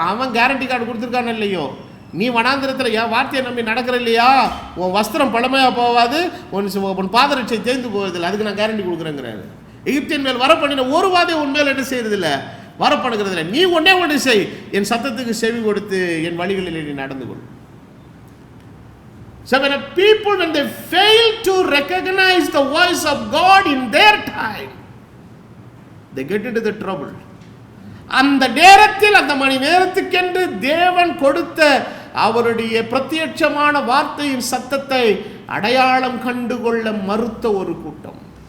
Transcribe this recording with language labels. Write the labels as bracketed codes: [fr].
[ta] அவன் guarantee card கொடுத்துருக்கானு இல்லையோ, நீ வனாந்திரத்தில் என் வார்த்தையை நம்பி நடக்கிற இல்லையா, உன் வஸ்திரம் பழமையாக போகாது, உன் பாதரட்சை தேய்ந்து போவதில்லை, அதுக்கு நான் கேரண்டி கொடுக்குறேங்கிறாரு. எகிப்தின் மேல் வரப்பண்ணின ஒரு வாதை உன் மேல் என்ன செய்யறதில்ல, வரப்படுகிறதில்லை. நீ ஒன்று செய், என் சத்தத்துக்கு செவி கொடுத்து என் வழிகளில் நீ நடந்து கொள். [en] So when people, when they fail to recognize the voice of God in their time, they get into the trouble. [ta] அந்த நேரத்தில், அந்த மணி நேரத்துக்கென்று தேவன் கொடுத்த அவருடைய பிரத்யட்சமான வார்த்தையின் சத்தத்தை அடையாளம் கண்டுகொள்ள மறுத்த ஒரு கூட்டம்.